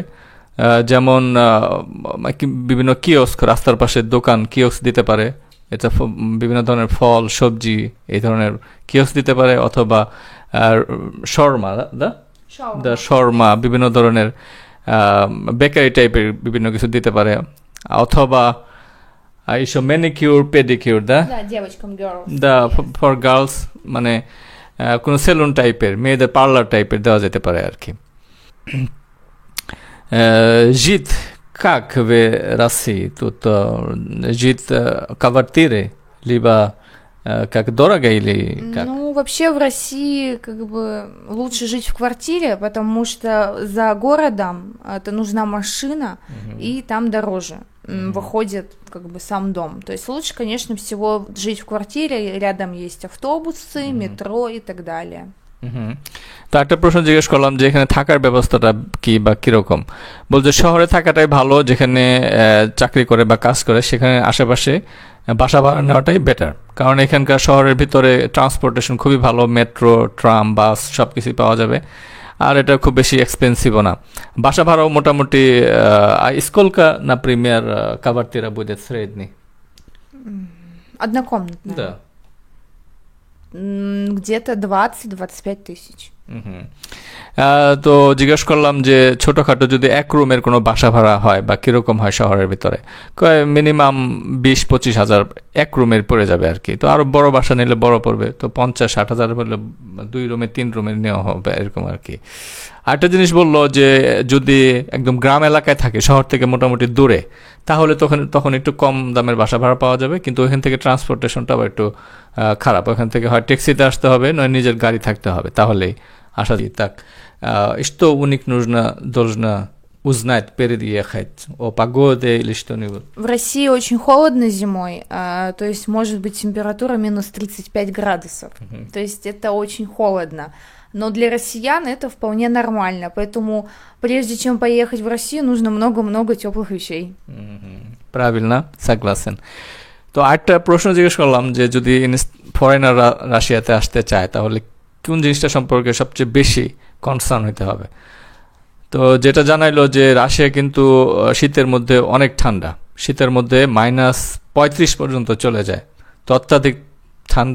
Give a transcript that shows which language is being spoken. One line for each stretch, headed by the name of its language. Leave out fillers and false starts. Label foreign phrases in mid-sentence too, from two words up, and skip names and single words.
Bangla: যেমন বিভিন্ন কিওস্ক, রাস্তার পাশে দোকান কিওস্ক দিতে পারে, এটা বিভিন্ন ধরনের ফল সবজি এই ধরনের কিওস্ক দিতে পারে, অথবা শর্মা বিভিন্ন ধরনের বেকারি টাইপের বিভিন্ন কিছু দিতে পারে, অথবা এইসব
English: manicure pedicure for girls,
Bangla: মানে কোনো সেলুন টাইপের, মেয়েদের পার্লার টাইপের দেওয়া যেতে পারে আর কি.
Russian: Жить как в России? Тут жить квартиры, либо как дорого или как? Ну, вообще в России как бы лучше жить в квартире, потому что за городом это нужна машина, и там дороже выходит как бы сам дом. То есть лучше, конечно, всего жить в квартире, рядом есть автобусы, метро и так далее.
Bangla: তো একটা প্রশ্ন জিজ্ঞেস করলাম যে এখানে থাকার ব্যবস্থাটা কি বা কিরকম। বলছে শহরে থাকাটাই ভালো, যেখানে চাকরি করে বা কাজ করে সেখানে আশেপাশে বাসা ভাড়া নেওয়াটাই বেটার, কারণ এখানকার শহরের ভিতরে ট্রান্সপোর্টেশন খুবই ভালো, মেট্রো, ট্রাম, বাস সব কিছুই পাওয়া যাবে, আর এটা খুব বেশি এক্সপেন্সিভও না। বাসা ভাড়াও মোটামুটি
Russian: сколько, например, квартира будет средний? Однокомнатная. Да. Где-то 20-25 тысяч.
Bangla: তো জিজ্ঞেস করলাম যে ছোটখাটো যদি এক রুমের কোনো বাসা ভাড়া হয় বা কিরকম হয় শহরের ভিতরে, মিনিমাম 20-25 হাজার এক রুমের পড়ে যাবে আর কি। তো আরো বড় বাসা নিলে বড় পড়বে, তো 50-60 হাজার হলে 2 রুমে 3 রুমের নেওয়া হবে এরকম আর কি। আরেকটা জিনিস বললো যে যদি একদম গ্রাম এলাকায় থাকে, শহর থেকে মোটামুটি দূরে, তাহলে তখন একটু কম দামের বাসা ভাড়া পাওয়া যাবে, কিন্তু ওখান থেকে ট্রান্সপোর্টেশনটা আবার একটু খারাপ, ওখান থেকে হয় ট্যাক্সিতে আসতে হবে, নয় নিজের গাড়ি থাকতে হবে, তাহলেই আসা যায়।
Russian: Так, что у них должна узнать перед ехать? О погоде или что-нибудь? В России очень холодно зимой, то есть может быть температура минус 35 градусов, то есть это очень холодно. Но для россиян это вполне нормально, поэтому прежде чем поехать в Россию, нужно много-много теплых вещей. Правильно, согласен.
Bangla: তো আরেকটা প্রশ্ন জিজ্ঞেস করলাম যে যদি ফরেনাররা রাশিয়াতে আসতে চায়, তাহলে কোন জিনিসটা সম্পর্কে সবচেয়ে বেশি কনসার্ন হতে হবে। তো যেটা জানাইলো যে রাশিয়া কিন্তু শীতের মধ্যে অনেক ঠান্ডা, শীতের মধ্যে -35 পর্যন্ত চলে যায়, তো অত্যাধিক ঠান্ডা।